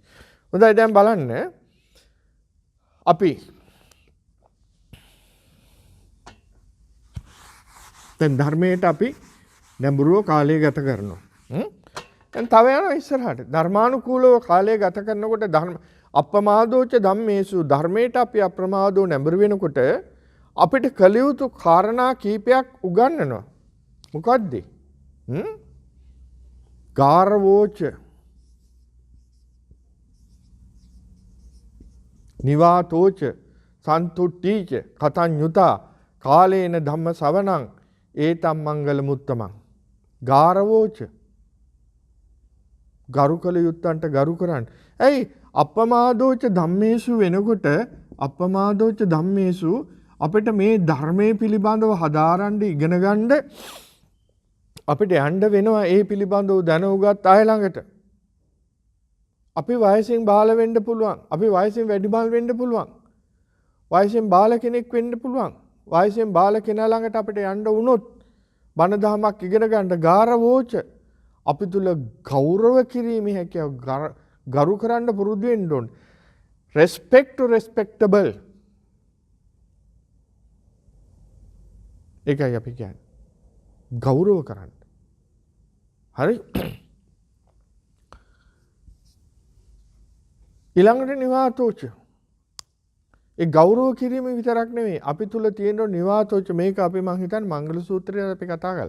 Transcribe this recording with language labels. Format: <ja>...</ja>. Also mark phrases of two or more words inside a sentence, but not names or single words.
<si>හොඳයි දැන් බලන්න අපි දැන් ධර්මයට අපි නැඹුරුව කාලය ගත කරනවා. දැන් තව යනවා ඉස්සරහට. ධර්මානුකූලව කාලය ගත කරනකොට ධර්ම</si> <pi>අප්‍රමාදෝච ධම්මේසු</pi> <si>ධර්මයට අපි අප්‍රමාදෝ නැඹුරු වෙනකොට අපිට කළ යුතු කාරණා කීපයක් උගන්වනවා. මොකද්ද?</si> <pi>ගාරවෝච නිවාතෝච සන්තුට්ටීච කතඤ්ඤුතා කාලේන ධම්ම සවණං ඒතම් මංගල මුත්තමං.</pi> <si>ගාරවෝච ගරු කළ යුත්තන්ට ගරු කරන්න. ඇයි</si> <pi>අප්පමාදෝච ධම්මේසු</pi> <si>වෙනකොට</si> <pi>අප්පමාදෝච ධම්මේසු</pi> <si>අපිට මේ ධර්මයේ පිළිබඳව හදාරන්න ඉගෙන ගන්න අපිට යන්න වෙනවා ඒ පිළිබඳව දැන උගත් අය ළඟට. අපි වයසින් බාල වෙන්න පුළුවන්. අපි වයසින් වැඩිමල් වෙන්න පුළුවන්. වයසින් බාල කෙනෙක් වෙන්න පුළුවන්. වයසින් බාල කෙනා ළඟට අපිට යන්න වුණොත් බණ දහමක් ඉගෙන ගන්න ගාරවෝච අපි තුල ගෞරව කිරීමේ හැකියාව ගරු කරන්න පුරුදු වෙන්න ඕන.</si> <en>respect to respectable.</en> <si>ඒකයි අපි කියන්නේ. ගෞරව කරන්න. හරි? ඊළඟට නිවාතෝච. ඒ ගෞරව කිරීම විතරක් නෙවෙයි අපි තුල තියෙන නිවාතෝච මේක අපි මං හිතන්නේ මංගල සූත්‍රයේ අපි කතා කළා.</si>